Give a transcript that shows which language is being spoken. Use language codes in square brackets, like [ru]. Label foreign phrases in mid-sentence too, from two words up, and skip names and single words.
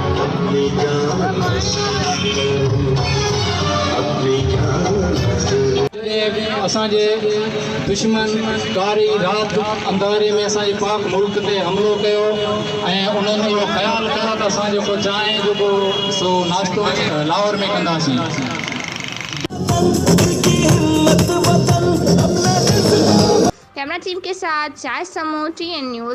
[sd] असांजे दुश्मन कारी रात अंधारे में असांजे पाक मुल्क ते हमलो कयो ऐं उन्हनि इहो ख़्यालु कयो त असां जेको चांहि जेको सो नाश्तो लाहौर में कंदासीं। [en] camera team [ur] کے ساتھ شاہد سموں، TN نیوز.